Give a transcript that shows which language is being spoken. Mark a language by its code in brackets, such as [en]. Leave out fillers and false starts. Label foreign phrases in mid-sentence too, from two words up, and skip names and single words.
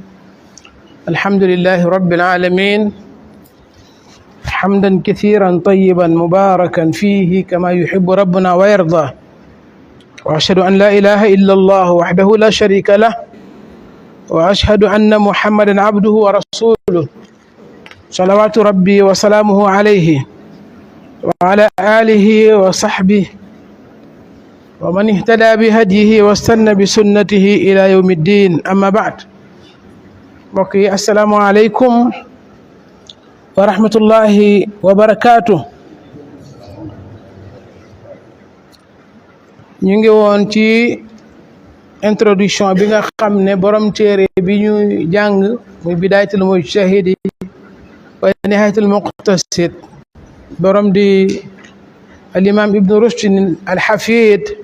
[ar] الحمد لله رب العالمين، حمدا كثيرا طيبا مباركا فيه كما يحب ربنا ويرضى، وأشهد أن لا إله إلا الله وحده لا شريك له، وأشهد أن محمدا عبده ورسوله صلوات ربي وسلامه عليه وعلى آله وصحبه ومن اهتدى بهديه واستنى بسنته إلى يوم الدين. أما بعد، بقي السلام عليكم ورحمة الله وبركاته. [wo] ñu ngi woon ci introduction bi nga xam ne borom téere bi ñu jàng muy bidaayatul mujtahid wa nihayatul muqtasid borom di al imam ibnu rushd al hafid